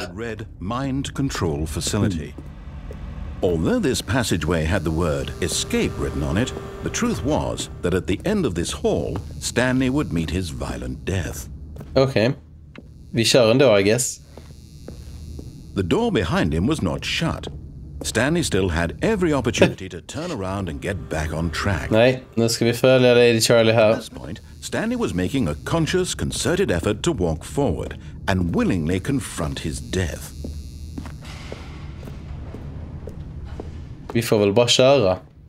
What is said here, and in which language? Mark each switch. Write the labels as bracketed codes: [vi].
[en] that read Mind Control Facility. Although this passageway had the word escape written on it, the truth was that at the end of this hall, Stanley would meet his violent death. [sv] Okej. Vi kör ändå, [en] I guess. The door behind him was not shut. Stanley still had every opportunity to turn around and get back on track. [sv] Nej, nu ska vi följa Lady Charlie här. [en] At this point, Stanley was making a conscious, concerted effort to walk forward and willingly confront his death. [sv] Vi får väl bara köra.